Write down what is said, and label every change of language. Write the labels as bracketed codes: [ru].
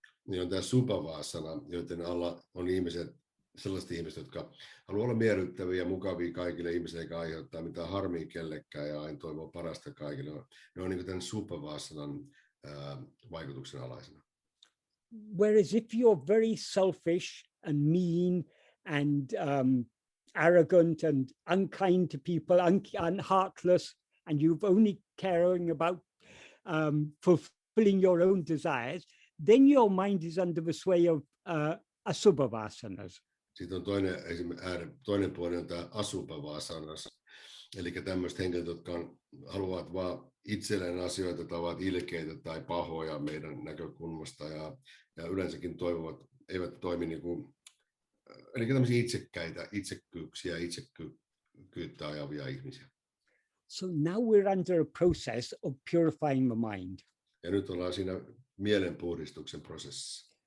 [fi] Niin on tämä Subha-vasana, joiden alla on sellaiset ihmiset, jotka haluaa olla miellyttäviä ja mukavia kaikille ihmisille, eikä aiheuttaa mitään harmia kellekään ja aina toivoo parasta kaikille. Ne on niin kuin tämän Subha-vasanan vaikutuksen alaisena. [en] Whereas if you're very selfish and mean and arrogant and unkind to people, and heartless, and you're only caring about fulfilling your own desires, then your mind is under the sway of Asubha vasanas. [fi] Sitten on toinen puoli on tämä Asubha-vasanas, eli tämmöiset henkilöt, jotka haluavat vaan itselleen asioita tai ovat ilkeitä tai pahoja meidän näkökulmasta ja yleensäkin toivovat, eivät toimi niin kuin, eli tämmöisiä itsekkäitä, itsekkyyksiä, itsekkyyttä ajavia ihmisiä. [en] So now we're under a process of purifying the mind. [fi] Ja nyt ollaan siinä mielenpuhdistuksen prosessissa.